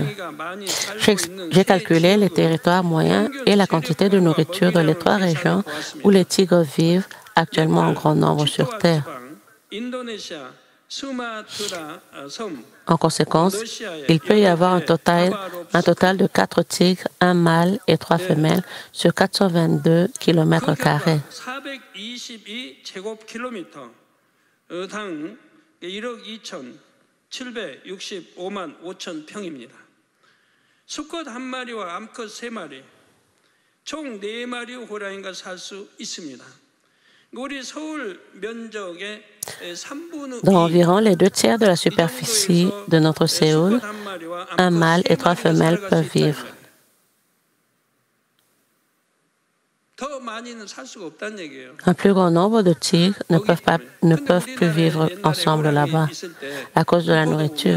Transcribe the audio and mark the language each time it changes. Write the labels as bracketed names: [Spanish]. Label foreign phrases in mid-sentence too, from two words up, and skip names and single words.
[French] J'ai calculé les territoires moyens et la quantité de nourriture dans les 3 régions où les tigres vivent actuellement en grand nombre sur Terre. En conséquence, il peut y avoir un total de 4 tigres, 1 mâle et 3 femelles sur 422 km². [Korean] 당 1억 2,765만 5천 평입니다. 수컷 1마리와 암컷 3마리, 총 4마리 호랑이가 살 수 있습니다. 우리 서울 면적의 [French] Dans environ les 2 tiers de la superficie de notre Séoul, 1 mâle et 3 femelles peuvent vivre. Un plus grand nombre de tigres ne peuvent plus vivre ensemble là-bas à cause de la nourriture.